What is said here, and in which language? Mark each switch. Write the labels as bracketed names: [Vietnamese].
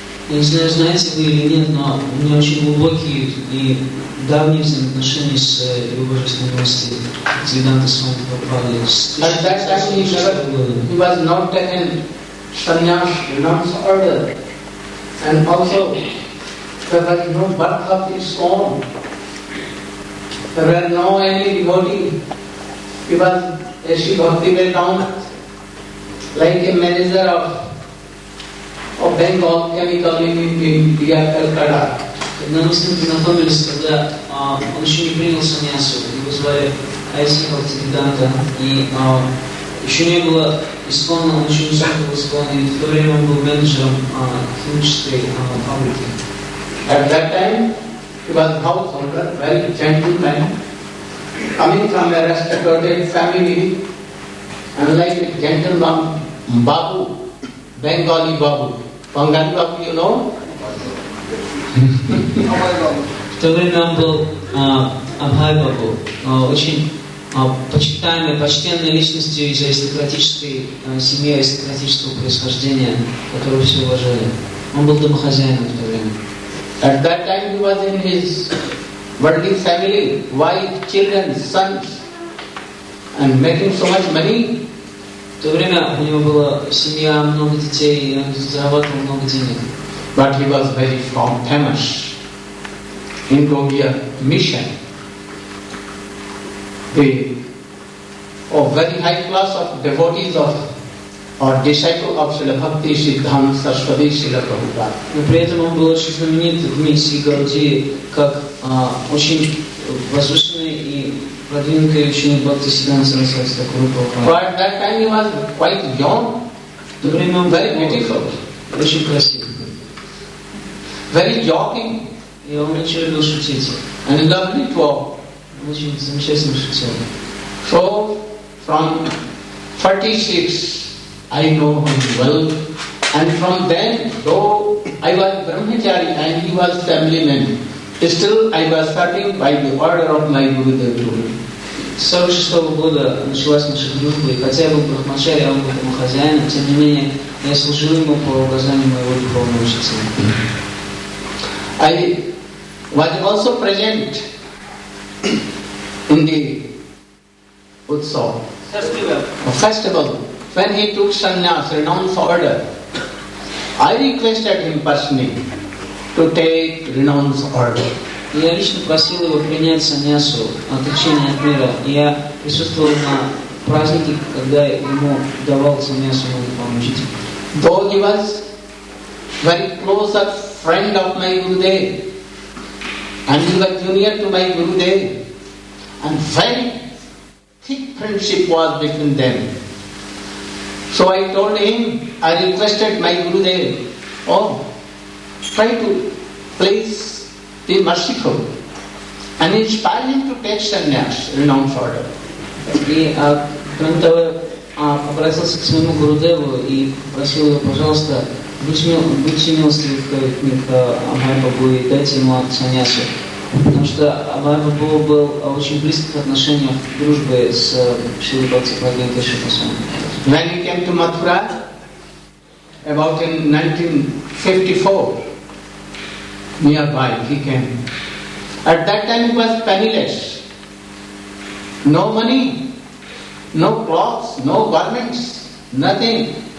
[Russian] Я не знаю, знаете вы или нет, но у меня очень глубокие и давние взаимоотношения с его божественной милостью Бхактивиданта Свами Прабхупады с [English] At that time he was not taken sannyas, renounced order, and also there was no birth of his own. There were no any devotee. He was A.C. Bhaktivedanta, like a manager of Bengal Chemical in India, Calcutta. [Russian] Когда мы с ним познакомились, когда он еще не принял саньясу, его звали A.C. Bhaktivedanta, и еще не было исконно, он еще не был исконно, и в то время он был менеджером химической фабрики. [English] At that time, he was householder, very gentleman, coming from a respected family, and like a gentleman Babu, Bengali Babu. Bengali Babu, you know? [Russian] В то время он был Абхай Бабу, очень почитаемой, почтенной личностью из аристократической семьи, аристократического происхождения, которого все уважали. Он был домохозяином в то время. [English] At that time he was in his worldly family, wife, children, sons, and making so much money. [Russian] В то время у него была семья, много детей, и он зарабатывал много денег. [English] But he was very famous in Gaudiya mission. The very high class of devotees of or disciple of Srila Bhakti Siddhanta Saraswati Srila Prabhupada. [Russian] Но при этом он был очень знаменит в миссии Гаудии как очень возвышенный и продвинутый ученик Бхакти Сиддханта Сарасвати Прабхупады. [English] But at that time he was quite young, [Russian] В то время он [English] very beautiful. [Russian] очень красивый. [English] very joking, [Russian] И он очень любил шутить. [English] and lovely talk. [Russian] Он очень замечательно шутил. [English] So, from 46, I know him well. And from then, though I was brahmachari and he was family man, still I was serving by the order of my Gurudev Guru. [Russian] С 46 года началась наша дружба, и хотя я был брахмачари, а он был домохозяином, тем не менее, я служил ему по указанию моего духовного учителя. [English] I was also present in the Utsav, festival, when he took sannyas, renounced order. I requested him personally to take renounced order. [Russian] Я лично просил его принять саньясу, отречение от мира. И я присутствовал на празднике, когда ему давал саньясу мой духовный учитель. [English] Though he was very close a friend of my Gurudev, and he was junior to my Gurudev, and very thick friendship was between them. So I told him, I requested my Gurudev, try to please be merciful and inspire him to take sannyas, renounce order. [Russian] И, кроме того, я обратился к своему Гурудеву и просил его, пожалуйста, будьте милостивы к Абхай-Бабу и дайте ему саньясу. Потому что Абхай-Бабу был очень близких отношениях дружбы с Шрилой Бхактипрагьян Кешава Госвами. [English] When he came to Mathura, about in 1954, nearby he came. At that time he was penniless. No money, no clothes, no garments, nothing.